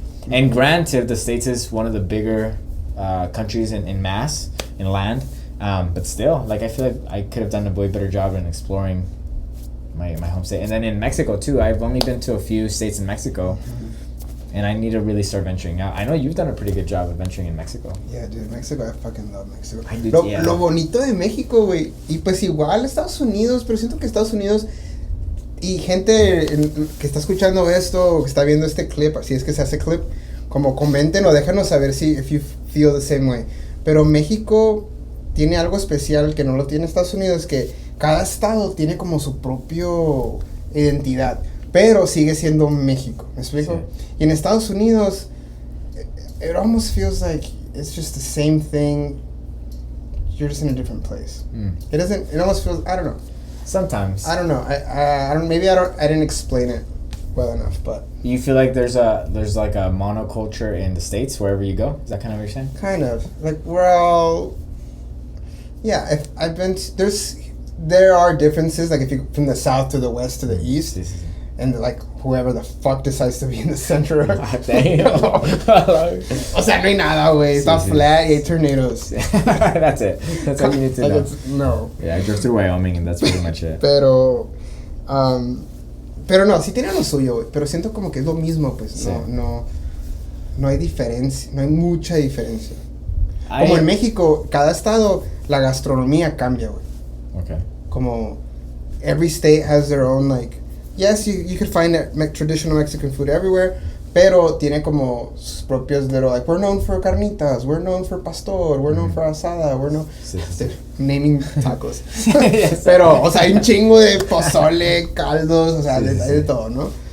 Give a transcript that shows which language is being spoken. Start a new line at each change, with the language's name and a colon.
English: And granted, the States is one of the bigger countries in mass, in land. But still, like, I feel like I could have done a way better job in exploring my home state. And then in Mexico too, I've only been to a few states in Mexico, and I need to really start venturing out. I know you've done a pretty good job of venturing in Mexico. Yeah, dude, Mexico, I fucking love Mexico. I do,
Spanish: lo bonito de México, güey, y pues igual Estados Unidos, pero siento que Estados Unidos y gente que está escuchando esto o que está viendo este clip, así es que se hace clip, como comenten o déjanos saber
English: if you feel the same way.
Spanish: Pero México tiene algo especial que no lo tiene Estados Unidos, que cada estado tiene como su propio identidad, pero sigue siendo México, ¿me explico? Sí. Y en Estados Unidos,
English: it almost feels like it's just the same thing, you're just in a different place. It almost feels, I don't know. Sometimes. I don't know. I didn't explain it well enough, but. You feel like there's like a monoculture in the States wherever you go? Is that kind of what you're saying? Kind of. Like, we're all. Yeah, if I've been. There are differences, like if you from the south to the west to the east, and like whoever the fuck decides to be in the center. Damn.
Spanish: O sea, no hay nada, güey. Está flat y hay tornadoes.
English: That's it. That's all you need to know. No. Yeah, I drove through Wyoming and that's pretty much it.
Spanish: Pero no, sí tiene lo suyo, güey. Pero siento como que es lo mismo, pues. Sí. No hay diferencia, no hay mucha diferencia. Como en México, cada estado, la gastronomía cambia, güey.
English: Okay. Como every state has their own, like, yes, you could find traditional Mexican food everywhere,
Spanish: pero tiene como sus propios
English: little, like, we're known for carnitas, we're known for pastor, we're known for asada, we're known... Naming tacos. Yes.
Spanish: Pero, o sea, hay un chingo de pozole, caldos, o sea, hay de todo, ¿no?